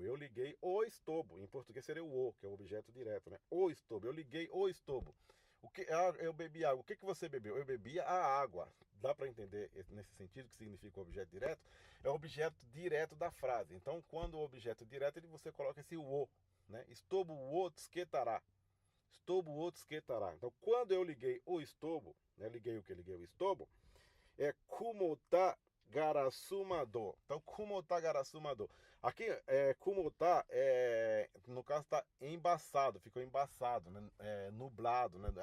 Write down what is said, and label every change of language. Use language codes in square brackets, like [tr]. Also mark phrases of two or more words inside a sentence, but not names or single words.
[pt] Eu liguei o estobo, em português seria o, que é o objeto direto, né? O estobo, eu liguei o estobo. Eu bebi água. O que você bebeu? Eu bebi a água. Dá para entender nesse sentido que significa o objeto direto? É o objeto direto da frase. Então, quando o objeto direto, você coloca esse o, né? [ja] ストーブ を つけたら。ストーブ を つけたら. [pt] Então, quando eu liguei o estobo, né? Liguei o estobo, é [ja] 曇った ガラス窓. [pt] Então, [ja] 曇った ガラス窓. [pt] Aqui, kumota, no caso, está embaçado, ficou embaçado, né? Nublado, né?